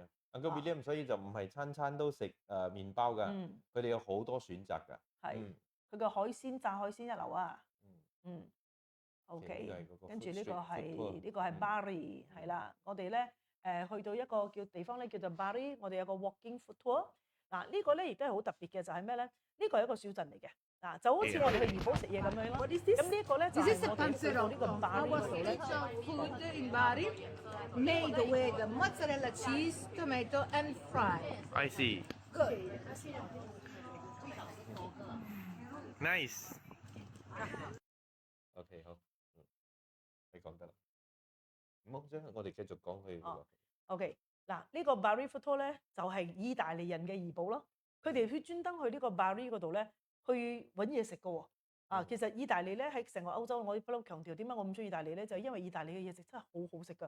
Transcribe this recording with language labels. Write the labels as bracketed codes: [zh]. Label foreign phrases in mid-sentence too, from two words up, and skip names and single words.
[yue] Uncle William 所以就唔係餐餐都食麵包㗎，佢哋有好多選擇㗎。係，佢個海鮮炸海鮮一流啊。OK，跟住呢個係 Bari 係啦，我哋咧去到一個地方咧叫做 Bari，我哋有個 [en] walking food tour。 [yue] 嗱呢個咧亦都係好特別嘅，就係咩咧？呢個係一個小鎮嚟嘅。就好似我哋去怡保食嘢咁樣咯。咁呢一個咧就係我哋去到呢個 Bari 嗰度咧。 [en] Food in Bari made with mozzarella cheese, tomato and fry. I see. Good. Nice. [yue] OK， 好，你講得啦。唔好啫，我哋繼續講佢嗰個。 OK，嗱呢個 Bari [en] food tour [yue] 咧就係意大利人嘅怡保咯。佢哋去專登去呢個 Bari 嗰度咧，去揾嘢食嘅喎。其實意大利咧喺成個歐洲，我不嬲強調點解我咁中意意大利咧，就係因為意大利嘅嘢食真係好好食㗎。